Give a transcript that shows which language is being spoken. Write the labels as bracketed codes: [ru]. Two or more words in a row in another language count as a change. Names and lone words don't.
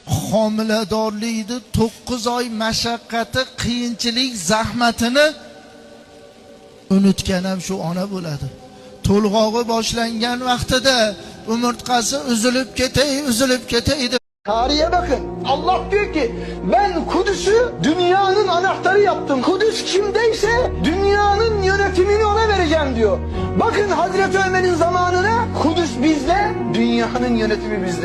[uz] homiladorlikni 9 oy mashaqqati, qiyinchilik, zahmatini unutgan ham shu ona bo'ladi. To'lg'og'i boshlangan vaqtida umurtqasi uzilib ketay deb. [tr] Tarihe bakın. Allah diyor ki ben Kudüs'ü dünyanın anahtarı yaptım. Kudüs kimdeyse dünyanın yönetimini ona vereceğim diyor. Bakın Hazreti Ömer'in zamanına Kudüs bizde, dünyanın yönetimi bizde.